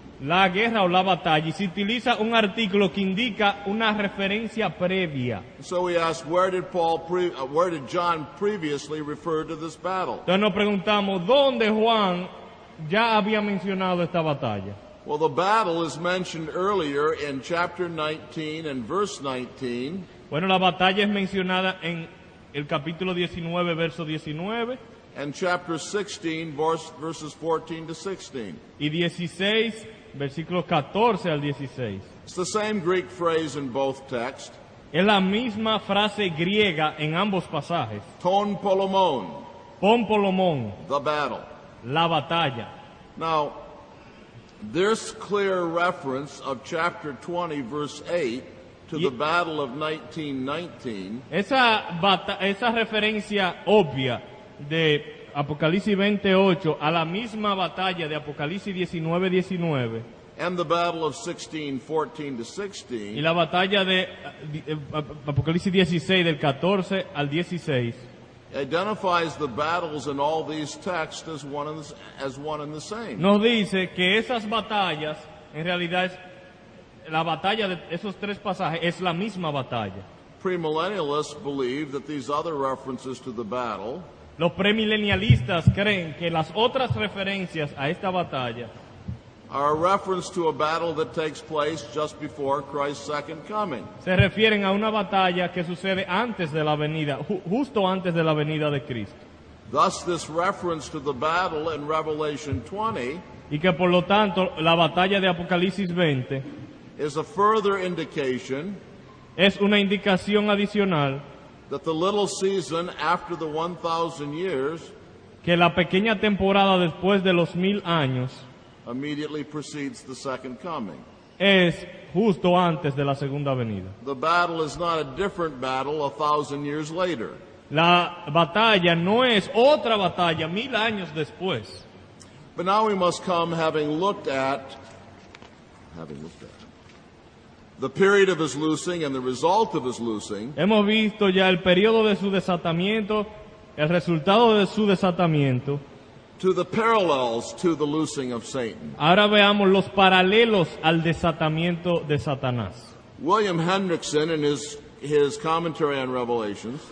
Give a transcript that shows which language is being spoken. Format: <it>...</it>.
<es>La guerra o la batalla, y se utiliza un artículo que indica una referencia previa.</es> <en>So we ask, where did John previously refer to this battle?</en> <es>Entonces nos preguntamos, ¿dónde Juan ya había mencionado esta batalla?</es> <en>Well, the battle is mentioned earlier in chapter 19 and verse 19.</en> <es>Bueno, la batalla es mencionada en el capítulo 19, verso 19.</es> <en>And chapter 16, verses 14 to 16.</en> <es>Y 16, versículos 14 al 16.</es> <en>It's the same Greek phrase in both texts.</en> <es>Es la misma frase griega en ambos pasajes.</es> <el>Ton polomon. Pon polomón.</el> <en>The battle.</en> <es>La batalla.</es> <en>Now, this clear reference of chapter 20, verse 8, to the battle of 1919.</en> <es>Esa referencia obvia de Apocalipsis 28 a la misma batalla de Apocalipsis 19:19</es> <en>and the battle of 16:14 to 16</en> <es>y la batalla de Apocalipsis 16 del 14 al 16</es> <en>identifies the battles in all these texts as one and the same.</en> <es>Nos dice que esas batallas en realidad es la batalla de esos tres pasajes es la misma batalla.</es> <en>Premillennialists believe that these other references to the battle,</en> <es>los premilenialistas creen que las otras referencias a esta batalla</es> <en>are a reference to a battle that takes place just before Christ's second coming.</en> <es>Se refieren a una batalla que sucede antes de la venida, justo antes de la venida de Cristo.</es> <en>Thus, this reference to the battle in Revelation 20</en> <es>y que por lo tanto la batalla de Apocalipsis 20</es> <en>is a further indication</en> <es>es una indicación adicional</es> <en>that the little season after the 1,000 years</en> <es>que la pequeña temporada después de los 1000 años</es> <en>immediately precedes the second coming.</en> <es>Es justo antes de la segunda venida.</es> <en>The battle is not a different battle 1,000 years later.</en> <es>La batalla no es otra batalla 1000 años después.</es> <en>But now we must come having looked at the period of his loosing and the result of his loosing.</en> <es>Hemos visto ya el periodo de su desatamiento, el resultado de su desatamiento.</es> <en>To the parallels to the loosing of Satan.</en> <es>Ahora veamos los paralelos al desatamiento de Satanás.</es> <en>William Hendrickson in his commentary on Revelations,</en>